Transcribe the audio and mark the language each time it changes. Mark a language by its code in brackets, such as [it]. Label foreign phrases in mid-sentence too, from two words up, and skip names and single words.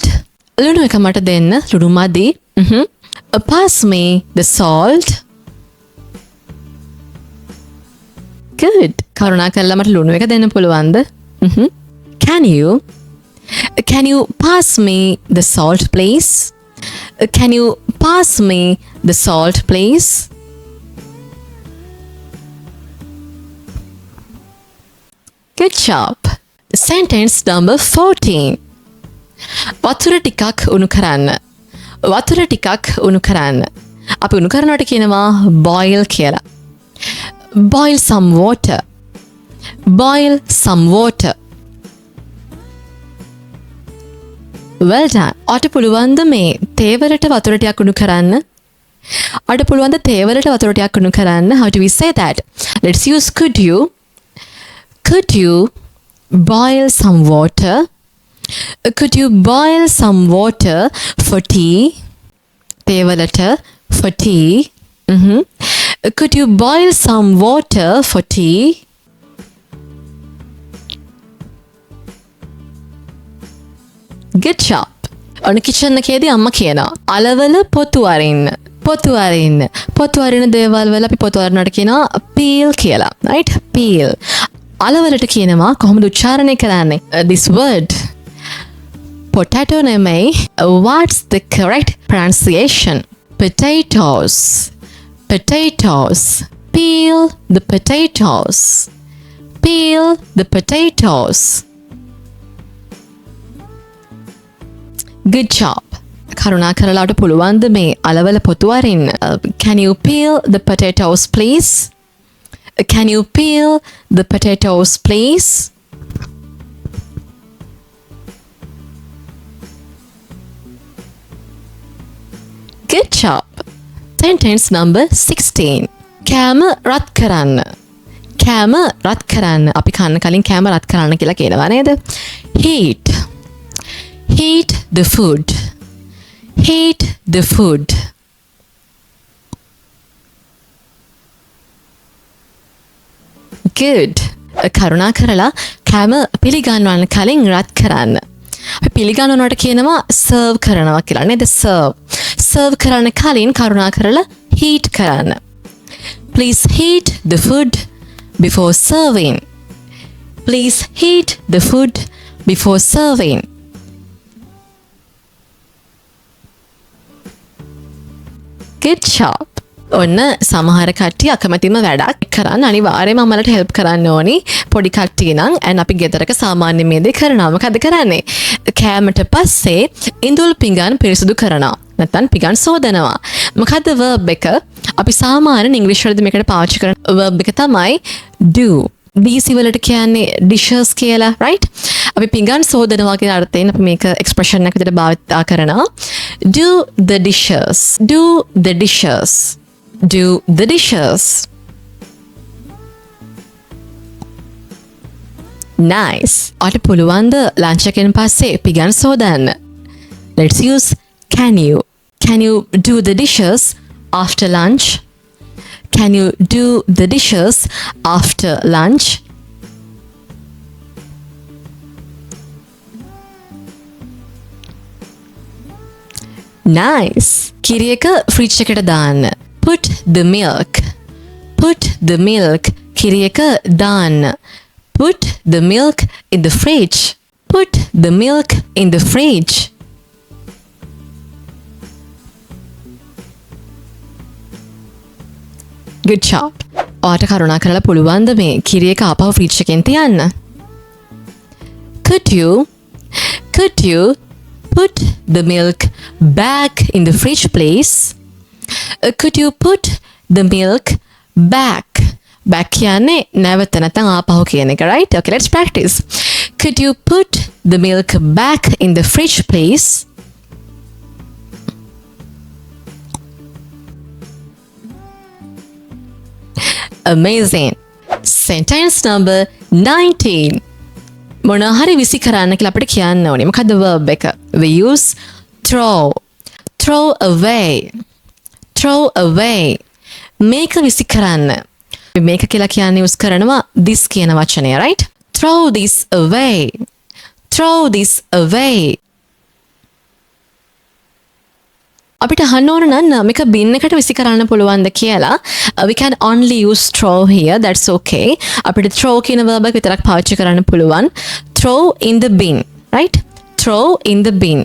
[si] ලුණු එක මට දෙන්න. ලුණු මදි. [en] Pass me the salt. Good. [si] කරුණා කරලා මට ලුණු එක දෙන්න පුළුවන්ද? [en] Can you pass me the salt, please? Can you pass me the salt, please? Good job. Sentence number 14. [si] වතුර ටිකක් උණු කරන්න. වතුර ටිකක් උණු කරන්න. අපි උණු කරනවට කියනවා boil කියලා. [en] Boil some water. Boil some water. Well done. [si] ඔයාට පුළුවන් ද මේ තේවලට වතුර ටිකක් උණු කරන්න? ඔයාට පුළුවන් ද තේවලට වතුර ටිකක් උණු කරන්න? [en] How do we say that? Let's use could you. Could you boil some water? Could you boil some water for tea? තේවලට for tea. Could you boil some water for tea? Good job. [si] ඔන්න කිචන් එකේදී අම්මා කියනවා අලවල පොතු අරින්න. පොතු අරින්න. පොතු අරින දේවල් වල අපි පොතු අරිනවට කියනවා peel කියලා. [en] Right? Peel. [si] අලවලට කියනවා කොහොමද උච්චාරණය කරන්නේ? [en] This word. Potato නෙමෙයි. What's the correct pronunciation? Potatoes. Potatoes. Peel the potatoes. Peel the potatoes. Good job. [si] කරුණා කරලාට පුළුවන්ද මේ අලවල පොතු අරින්න? [en] Can you peel the potatoes, please? Can you peel the potatoes, please? Good job. Sentence number 16. [si] කෑම රත් කරන්න. කෑම රත් කරන්න. අපි කන්න කලින් කෑම රත් කරන්න කියලා කියනවා නේද? [en] Heat. Heat the food. Heat the food. Good. [si] කරුණා කරලා කෑම පිළිගන්වන්න කලින් රත් කරන්න. අපි පිළිගන්නනවට කියනවා serve කරනවා කියලා නේද? serve කරන්න කලින් කරුණා කරලා heat කරන්න. [en] Please heat the food before serving. Please heat the food before serving. Good job. [si] ඔන්න සමහර කට්ටිය අකමැතිම වැඩක් කරන්න අනිවාර්යයෙන්ම මමලට හෙල්ප් කරන්න ඕනි. පොඩි කට්ටිය නම් and අපි ගෙදරක සාමාන්‍ය මේ දේ කරනවා. මොකද කරන්නේ? කෑමට පස්සේ ඉඳුල් පිඟන් පිරිසිදු කරනවා. නැත්නම් පිඟන් සෝදනවා. මොකද verb එක අපි සාමාන්‍යයෙන් ඉංග්‍රීසි වලදී මේකට පාවිච්චි කරන verb එක තමයි do. BC වලට කියන්නේ dishes කියලා, right? අපි පිඟන් සෝදනවා කියන අර්ථයෙන් අපි මේක expression එකක් විදිහට භාවිත කරනවා. [en] Do the dishes. Do the dishes. Do the dishes. Nice. [si] ඔයාලට පුළුවන් ද ලන්ච් එකෙන් පස්සේ පිඟන් සෝදන්න? [en] Let's use can you. Can you do the dishes after lunch? Can you do the dishes after lunch? Nice. [si] කිරි එක ෆ්‍රිජ් එකට දාන්න. [en] Put the milk. Put the milk. [si] කිරි එක දාන්න. [en] Put the milk in the fridge. Put the milk in the fridge. Good job. [si] ඔයාට කරුණා කරලා පුළුවන් ද මේ කිරි එක ආපහු ෆ්‍රිජ් එකෙන් තියන්න? [en] Could you put the milk back in the fridge, please? Could you put the milk back? [si] Back කියන්නේ නැවත නැත්නම් ආපහු කියන එක, [en] right? Okay, let's practice. Could you put the milk back in the fridge, please? Amazing. Sentence number 19. [si] මොනවා හරි විසි කරන්න කියලා අපිට කියන්න ඕනේ. මොකද්ද verb එක? [en] We use throw. Throw away. Throw away. [si] මේක විසි කරන්න. මේක කියලා කියන්නේ use කරනවා this කියන වචනය, [en] right? Throw this away. Throw this away. [si] අපිට අහන්න ඕන නම් මේක bin එකට විසි කරන්න පුළුවන්ද කියලා. [en] We can only use throw here. That's okay. [si] අපිට throw කියන verb එක විතරක් පාවිච්චි කරන්න පුළුවන්. [en] Throw in the bin, right? Throw in the bin.